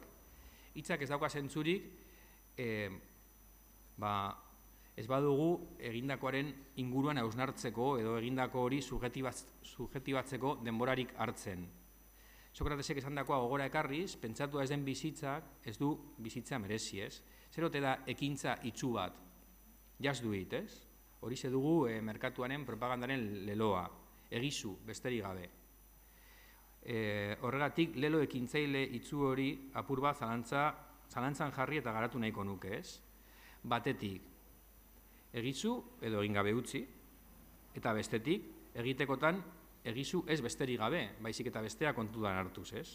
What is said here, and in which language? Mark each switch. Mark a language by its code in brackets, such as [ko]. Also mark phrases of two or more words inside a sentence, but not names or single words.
[eu] Hitzak ez dauka zentzurik, ez badugu egindakoaren inguruan hausnartzeko edo egindako hori subjektibatzeko denborarik hartzen. Sokratesek esandakoa gogora ekarriz, pentsatu ez den bizitzak ez du bizitza merezi, ez? Zer ote da ekintza itsu bat? [en] Just do it, [eu] ez? Horixe dugu merkatuaren propagandaren leloa, egizu, besterik gabe. Horregatik, lelo ekintzaile itzu hori apur bat zalantzan jarri eta garatu nahiko nuke, ez? Batetik, egizu edo egin gabe utzi, eta bestetik, egitekotan egizu ez besterik gabe, baizik eta bestea kontudan hartuz, ez?